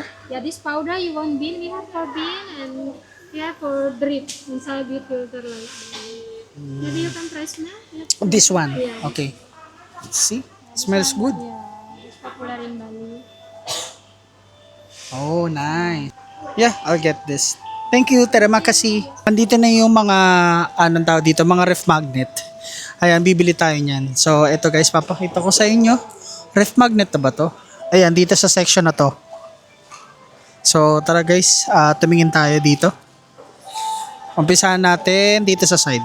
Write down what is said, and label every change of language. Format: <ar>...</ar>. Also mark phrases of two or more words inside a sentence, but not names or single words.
<en>Yeah, this powder you want bean, we have for bean and we have for drip inside the filter like that. Maybe you can try smell. Yeah. This one. Yeah. Okay. See? Smells good. Yeah, it's popular in Bali. Oh, nice. Yeah, I'll get this. Thank you,</en> <id>terima kasih.</id> <tl>Andito na yung mga, anong tawag dito, mga</tl> <en>ref magnet.</en> <tl>Ayan, bibili tayo niyan. So, eto guys, papakita ko sa inyo.</tl> <en>Ref magnet</en> <tl>na ba to? Ayan, dito sa section na to. So, tara guys, tumingin tayo dito. Umpisahan natin dito sa side.</tl>